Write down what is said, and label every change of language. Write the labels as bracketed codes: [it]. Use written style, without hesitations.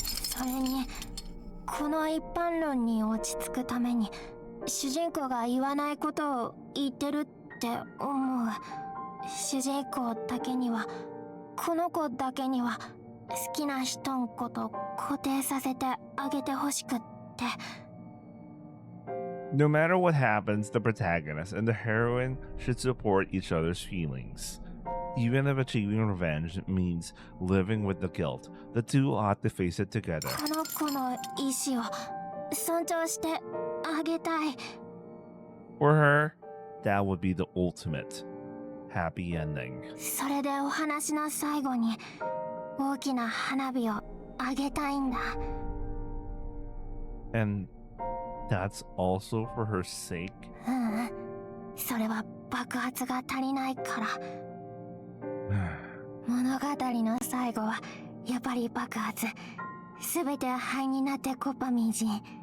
[ja] それにこの一般論に落ち着くために主人公が言わないことを言ってるって思う。主人公だけにはこの子だけには好きな人のこと固定させてあげてほしくって。 [en] No matter what happens, the protagonist and the heroine should support each other's feelings. Even if achieving revenge means living with the guilt, the two ought to face it together. [ja] この子の意志を尊重してあげたい。 [en] For her, that would be the ultimate happy ending. [ja] それでお話の最後に大きな花火をあげたいんだ。 [en] And that's also for her sake? [ja] ううん、それは爆発が足りないから。物語の最後はやっぱり爆発。すべて灰になってコパみじん。